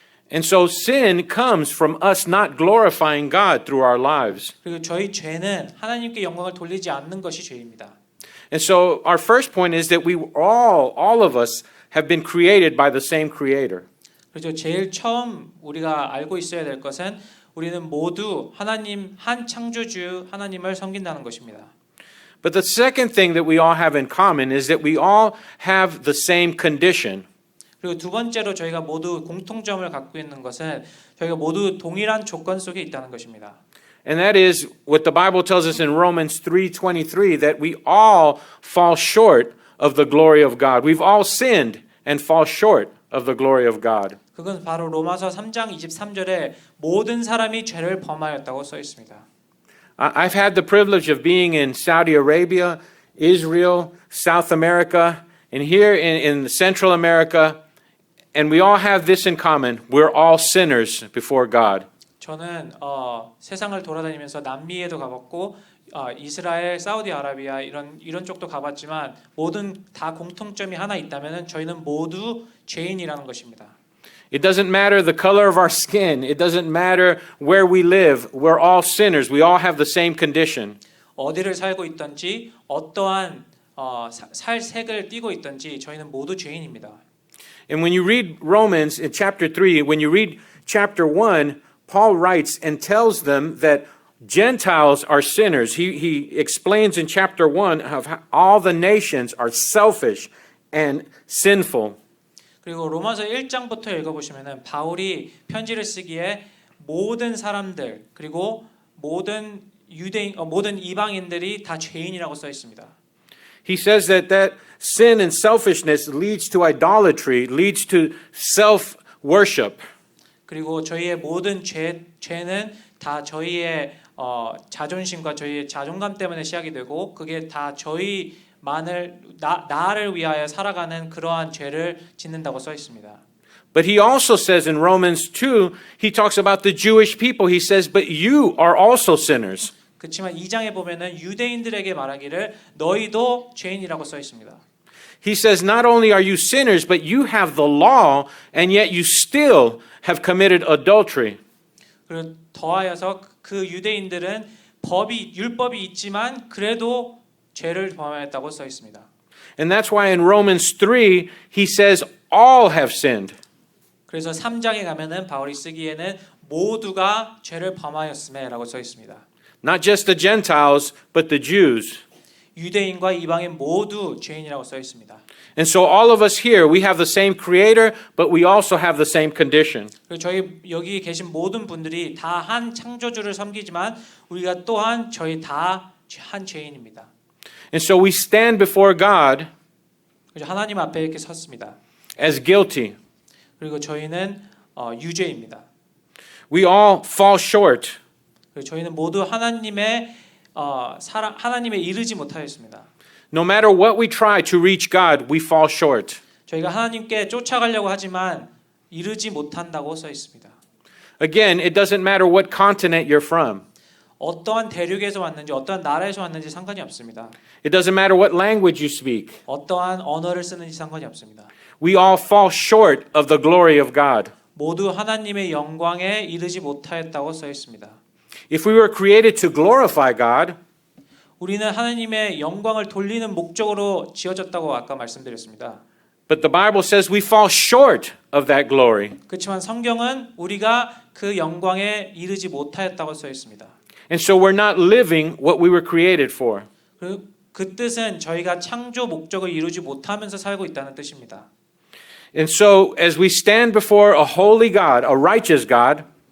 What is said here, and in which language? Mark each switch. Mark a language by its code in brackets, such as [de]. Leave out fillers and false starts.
[en] And so sin comes from us not glorifying God through our lives. [ko] 그리고 저희 죄는 하나님께 영광을 돌리지 않는 것이 죄입니다. [en] And so our first point is that we all of us have been created by the same creator. [ko] 그렇죠. 제일 처음 우리가 알고 있어야 될 것은 우리는 모두 하나님 한 창조주 하나님을 섬긴다는 것입니다. [en] But the second thing that we all have in common is that we all have the same condition. [ko] 그리고 두 번째로 저희가 모두 공통점을 갖고 있는 것은 저희가 모두 동일한 조건 속에 있다는 것입니다. [en] And that is what the Bible tells us in Romans 3:23 that we all fall short of the glory of God. We've all sinned and fall short of the glory of God. [ko] 그건 바로 로마서 3장 23절에 모든 사람이 죄를 범하였다고 써 있습니다. [en] I've had the privilege of being in Saudi Arabia, Israel, South America, and here in Central America, and we all have this in common. We're all sinners before God. [ko] 저는 세상을 돌아다니면서 남미에도 가봤고 이스라엘, 사우디아라비아 이런 쪽도 가봤지만 모든 다 공통점이 하나 있다면은 저희는 모두 죄인이라는 것입니다. [en] It doesn't matter the color of our skin. It doesn't matter where we live. We're all sinners. We all have the same condition. [ko] 어디를 살고 있든지 어떠한 살색을 띠고 있든지 저희는 모두 죄인입니다. [en] And when you read Romans in chapter 3, when you read chapter 1, Paul writes and tells them that Gentiles are sinners. He explains in chapter 1 of how all the nations are selfish and sinful. [ko] 그리고 로마서 1장부터 읽어보시면은 바울이 편지를 쓰기에 모든 사람들 그리고 모든 모든 이방인들이 다 죄인이라고 써 있습니다. [en] He says that sin and selfishness leads to idolatry, leads to self-worship. [ko] 그리고 저희의 모든 죄는 다 저희의 자존심과 저희의 자존감 때문에 시작이 되고 그게 다 나를 위하여 살아가는 그러한 죄를 짓는다고 써 있습니다. [en] But he also says in Romans 2, he talks about the Jewish people. He says, but you are also sinners. [ko] 그렇지만 2장에 보면은 유대인들에게 말하기를 너희도 죄인이라고 써 있습니다. [en] He says, not only are you sinners, but you have the law, and yet you still have committed adultery. [ko] 그리고 더하여서 그 유대인들은 율법이 있지만 그래도 죄를 범하였다고 써 있습니다. [en] And that's why in Romans 3, he says, all have sinned. [ko] 그래서 3장에 가면은 바울이 쓰기에는 모두가 죄를 범하였음에라고 써 있습니다. [en] Not just the Gentiles, but the Jews. [ko] 유대인과 이방인 모두 죄인이라고 써 있습니다. [en] And so all of us here, we have the same creator, but we also have the same condition. [ko] 그리고 저희 여기 계신 모든 분들이 다 한 창조주를 섬기지만 우리가 또한 저희 다 한 죄인입니다. [en] And so we stand before God [ko] 그래서 하나님 앞에 이렇게 섰습니다. [en] as guilty. [ko] 그리고 저희는 유죄입니다. [en] We all fall short. [ko] 그리고 저희는 모두 하나님의 하나님에 이르지 못하였습니다. [en] No matter what we try to reach God, we fall short. [ko] 저희가 하나님께 쫓아가려고 하지만 이르지 못한다고 써 있습니다. [en] Again, it doesn't matter what continent you're from. [ko] 어떠한 대륙에서 왔는지 어떠한 나라에서 왔는지 상관이 없습니다. [en] It doesn't matter what language you speak. [ko] 어떠한 언어를 쓰는지 상관이 없습니다. [en] We all fall short of the glory of God. [ko] 모두 하나님의 영광에 이르지 못하였다고 써 있습니다. [en] If we were created to glorify God, [ko] 우리는 하나님의 영광을 돌리는 목적으로 지어졌다고 아까 말씀드렸습니다. [en] but the Bible says we fall short of that glory. [ko] 그렇지만 성경은 우리가 그 영광에 이르지 못하였다고 써 있습니다. [en] And so we're not living what we were created for. [ko] 그 뜻은 저희가 창조 목적을 이루지 못하면서 살고 있다는 뜻입니다. [en] And so as we stand before a holy God, a righteous God,